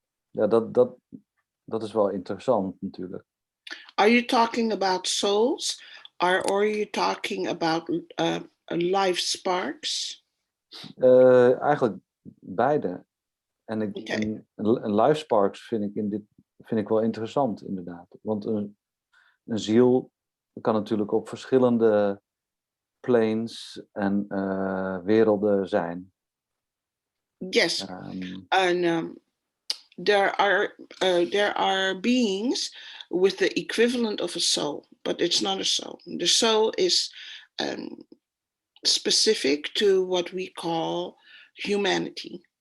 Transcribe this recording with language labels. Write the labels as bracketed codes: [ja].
[nl] Ja, dat is wel interessant natuurlijk. [en] Are you talking about souls? Or are you talking about life sparks? [nl] Eigenlijk beide. En life sparks vind ik wel interessant inderdaad. Want een ziel kan natuurlijk op verschillende planes en werelden zijn. [en] Yes. And there are beings with the equivalent of a soul, but it's not a soul. The soul is specific to what we call humanity.